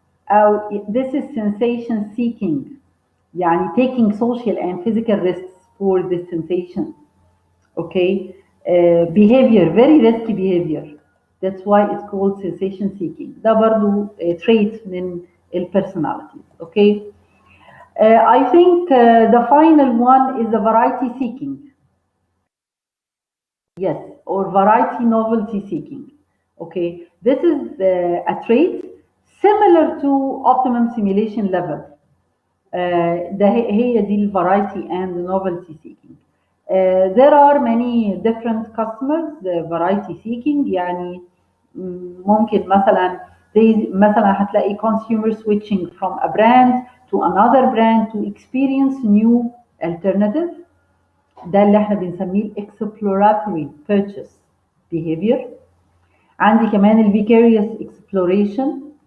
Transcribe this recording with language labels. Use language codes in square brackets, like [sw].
[en] أو this is sensation seeking. يعني taking social and physical risks for this sensation. Okay, behavior, very risky behavior. That's why it's called sensation seeking. [ar] ده برضو trait من personalities. [en] Okay, I think the final one is the variety seeking. Yes, or variety novelty seeking. Okay, this is a trait similar to optimum simulation level. [ar] هي دي [en] variety and novelty seeking. There are many different customers variety seeking. [ar] يعني ممكن مثلا مثلا هتلاقي [en] consumer switching from a brand to another brand to experience new alternative. [ar] ده اللي احنا بنسميه [en] exploratory purchase behavior. [ar] عندي كمان ال [en] vicarious exploration.